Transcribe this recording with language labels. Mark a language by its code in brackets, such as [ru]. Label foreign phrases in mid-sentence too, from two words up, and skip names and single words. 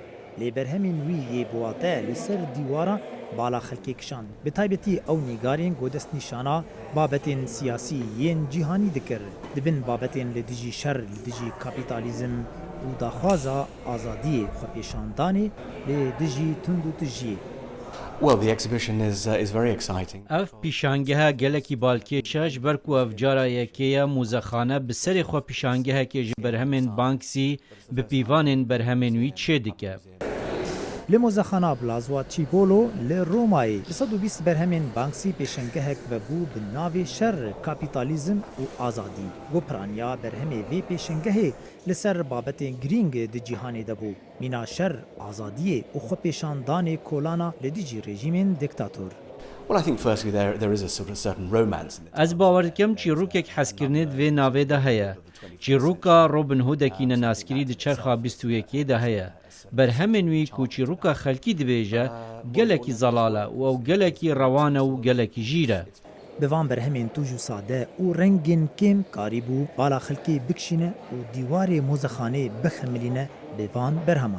[ku] لی برهمین وی یه بواته لسر دیوارا بالا خلکی کشان. به تایبتی او نیگارین گودست نشانا بابتین سیاسی ین جیهانی دکر. دبن بابتین لدیجی شر لدیجی کپیتالیزم و داخوازا آزادی خوپیشاندانی لدیجی تندو تجیه. [en] Well, the exhibition is very exciting. [ku] اف پیشانگه گلکی بالکی شش برکو اف جارا یکیه موزخانه بسری خو پیشانگه که جبرهمن بانکسی به پیوانن برهمن وی چه دیگه. لموزخانه بلازوا چیبولو لرومای 120 برهمین بانکسی پیشنگهک و بو بناوی شر کپیتالیزم و آزادی. گوپرانیا برهمی وی پیشنگهی لسر بابت گرینگ دی جیهانی دبو. مینا شر آزادی و خو پیشاندان کولانا لدیجی رژیمین دیکتاتور. [en] Well, I think firstly there is a sort of certain romance in it. [ku] از باور کم چیروکک حسکرنید و ناوی ده هیا. چیروکا روبن هودکی ناسکری د چرخا 21 ده هیا. بر همین وی کو چیروکا خلکی دبیجه گلکی زلاله و گلکی روانه و گلکی جیره. بوان برهمین توجو ساده و رنگین کم کاریبو بالا خلکی بکشینه و دیوار موزخانه بخملینه بوان برهمان.